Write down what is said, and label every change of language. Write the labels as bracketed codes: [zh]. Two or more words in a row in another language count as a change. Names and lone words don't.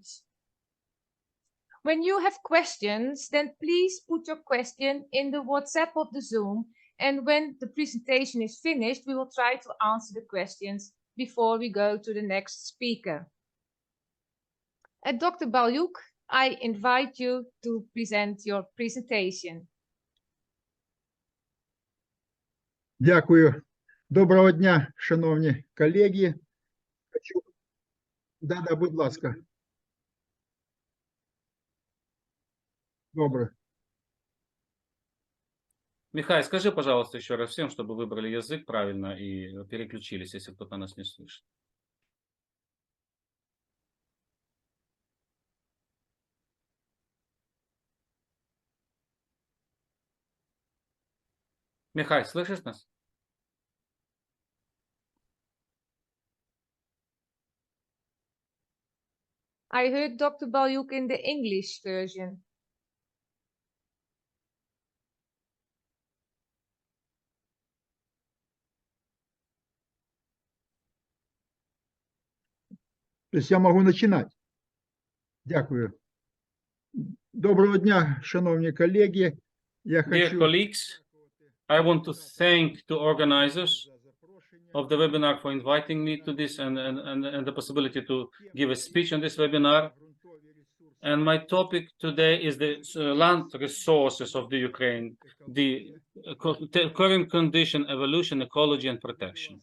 [en] When you have questions, then please put your question in the WhatsApp of the Zoom, and when the presentation is finished, we will try to answer the questions before we go to the next speaker. Dr. Balyuk, I invite you to present your presentation. [uk] Дякую. Доброго дня, шановні колеги. Да, будь ласка. Добре. [ru] Михаил, скажи, пожалуйста, еще раз всем, чтобы выбрали язык правильно и переключились, если кто-то нас не слышит. Михаил, слышишь нас? [en] I heard Dr. Balyuk in the English version. [ru] То есть я могу начинать. [uk] Дякую. Доброго дня, шановні колеги. [en] Dear colleagues, I want to thank the organizers of the webinar for inviting me to this and the possibility to give a speech on this webinar. And my topic today is the land resources of the Ukraine, the current condition, evolution, ecology, and protection.